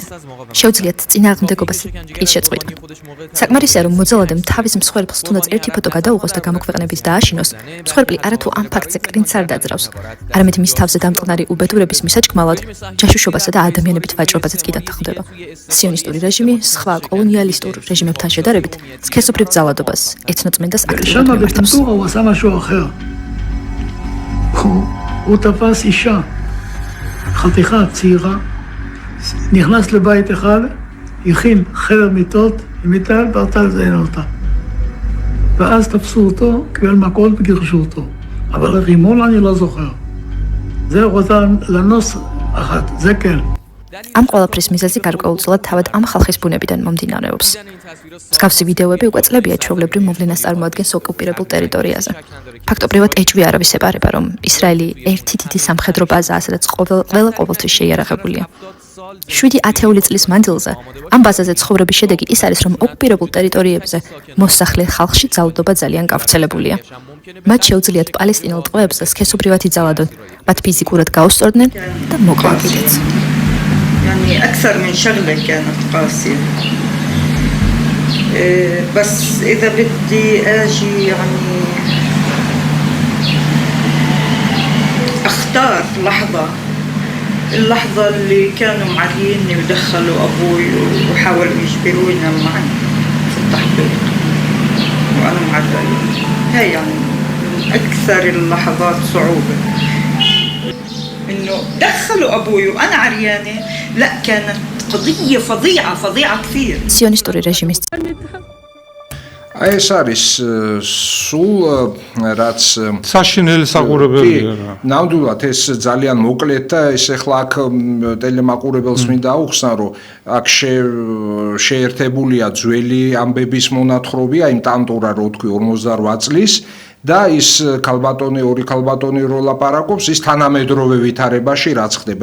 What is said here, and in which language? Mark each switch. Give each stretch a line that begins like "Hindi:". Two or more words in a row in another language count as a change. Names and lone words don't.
Georgian: შეუძლიათ წინააღმდეგობას კი შეწყვიტონ. საკმარისია რომ მოძალადემ თავის მსხვერპლს თუნდაც ერთი ფოტო გადაუღოს და გამოქვეყნებით დააშინოს, მსხვერპლი არათუ ამ ფაქტზე კრინც არ დაძრავს. არამედ მის თავზე დამტყნარი უბედურების მისაჭკმალად ჯაშუშობასა და ადამიანებით ვაჭრობაზეც კი დათანხმდება. სიონისტური რეჟიმი სხვა კოლონიალისტურ რეჟიმებთან შედარებით სქესობრივ ძალადობას, ეთნოწმენდას აქტიურად მიმართავს.
Hebrew: הוא תפס אישה, חתיכה צעירה, נכנס לבית אחד, הכין חדר מיטות עם מיטה ורצה לזיין אותה. ואז תפסו אותו, קיבל מכות וגירשו אותו. אבל רימון אני לא זוכר. זה רוצה לנוס אחת, זה כן.
Georgian: ამ ყველაფრის მიზეზი გარკვეულწილად თავად ამ ხალხის ბუნებიდან მომდინარეობს. მსგავსი ვიდეოები უკვე წლებია ჩვეულებრივ მოვლენას წარმოადგენს ოკუპირებულ ტერიტორიაზე. ფაქტობრივად ეჭვი არავის ებარება, რომ ისრაელი ერთი დიდი სამხედრო ბაზაა, სადაც ყველა ყოველთვის შეიარაღებულია. 7 ათეული წლის მანძილზე ამ ბაზაზე ცხოვრების შედეგი ის არის, რომ ოკუპირებულ ტერიტორიებზე მოსახლე ხალხში ძალადობა ძალიან გავრცელებულია. მათ შეუძლიათ პალესტინელ ტყვეებზე სქესობრივად იძალადონ, მათ ფიზიკურად გაუსწორდნენ და მოკლან კიდეც.
Arabic: يعني أكثر من شغلة كانت قاسية بس إذا بدي أجي يعني أختار اللحظة اللي كانوا معريني ودخلوا أبوي وحاولوا يجبروني أنام معي في التحقيق وأنا معرية هاي يعني من أكثر اللحظات صعوبة إنه دخلوا أبوي وأنا عريانة لا كانت قضية فظيعة كثير
Georgian: სიონისტური რეჟიმის აი ეს არის სულ რაც საშინელი საყურებელია რა. ნამდვილად ეს ძალიან მოკლედ და ეს ახლა აქ ტელემაყურებელს მინდა აუხსნა რომ აქ შეერთებულია ძველი ამბების მონათხრობი აი ტანტურა რო თქვი 58 წლის და ის ორი ქალბატონი რო ლაპარაკობს ის თანამედროვე ვითარებაში რაც ხდება.